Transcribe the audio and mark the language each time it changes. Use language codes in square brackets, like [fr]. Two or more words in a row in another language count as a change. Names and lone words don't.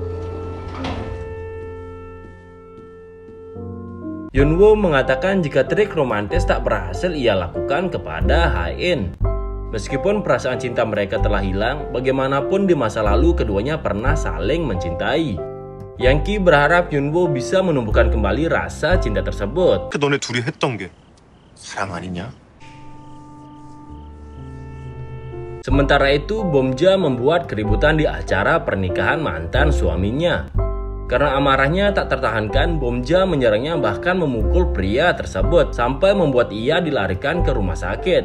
[id] Yunwoo mengatakan jika trik romantis tak berhasil ia lakukan kepada HN. Meskipun perasaan cinta mereka telah hilang, bagaimanapun di masa lalu keduanya pernah saling mencintai. Yangki berharap Yunwoo bisa menumbuhkan kembali rasa cinta tersebut. [ko] 너네 둘이 했던 게 사랑 아니냐? [id] Sementara itu, Bomja membuat keributan di acara pernikahan mantan suaminya. Karena amarahnya tak tertahankan, Bomja menyerangnya bahkan memukul pria tersebut sampai membuat ia dilarikan ke rumah sakit.